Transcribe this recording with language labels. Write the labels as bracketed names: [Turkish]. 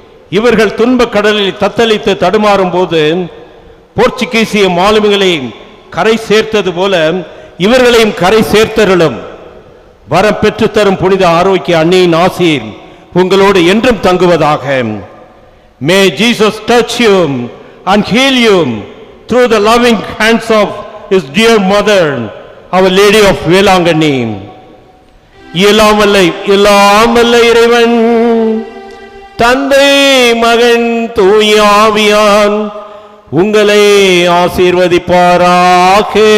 [Tamil] இவர்கள் துன்பக் கடலில் தத்தளித்து தடுமாறும் போது போர்ச்சுகீசிய மாலுமிகளை கரை சேர்த்தது போல இவர்களையும் கரை சேர்த்தருளும். வரம் பெற்று தரும் புனித ஆரோக்கிய அன்னையின் ஆசீர் உங்களோடு என்றும் தங்குவதாக. [English] May Jesus touch you and heal you through the loving hands of his dear mother, Our Lady of Velangani. [Tamil] எல்லாம் வல்ல இறைவன் தந்தை மகன் தூய ஆவியான் உங்களை ஆசீர்வதிப்பாராக.